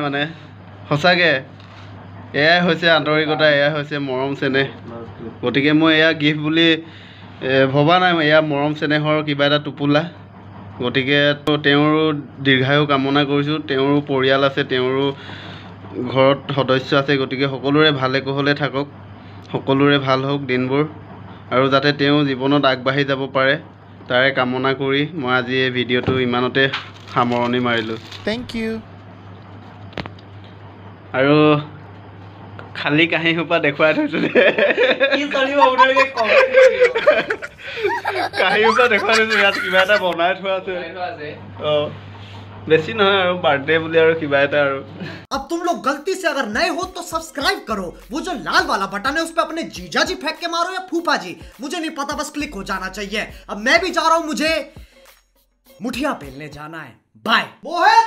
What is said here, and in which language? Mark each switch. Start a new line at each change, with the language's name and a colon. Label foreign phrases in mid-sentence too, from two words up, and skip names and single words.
Assamese: মানে সঁচাকৈ এয়াই হৈছে আন্তৰিকতা এয়াই হৈছে মৰম চেনেহ গতিকে মই এয়া গিফ্ট বুলি ভবা নাই এয়া মৰম চেনেহৰ কিবা এটা টোপোলা গতিকে তেওঁৰো দীৰ্ঘায়ু কামনা কৰিছোঁ তেওঁৰো পৰিয়াল আছে তেওঁৰো ঘৰত সদস্য আছে গতিকে সকলোৰে ভালে কুশলে থাকক সকলোৰে ভাল হওক দিনবোৰ আৰু যাতে তেওঁ জীৱনত আগবাঢ়ি যাব পাৰে তাৰে কামনা কৰি মই আজি এই ভিডিঅ'টো ইমানতে সামৰণি মাৰিলোঁ
English: Thank you
Assamese: আৰু খালী কাঁহী সোপা দেখুৱাই থৈছোঁ কাঁহী সোপা দেখুৱাই থৈছোঁ ইয়াত কিবা এটা বনাই থোৱা আছে অঁ বেছি নহয় আৰু বাৰ্থডে বুলি আৰু কিবা এটা আৰু
Hindi: अब तुम लोग गलती से अगर नए हो तो सब्सक्राइब करो वो जो लाल वाला बटन है उस पे अपने जीजा जी फेंक के मारो या फूफा जी मुझे नहीं पता बस क्लिक हो जाना चाहिए अब मैं भी जा रहा हूं मुझे मुठिया पेलने जाना है बाय।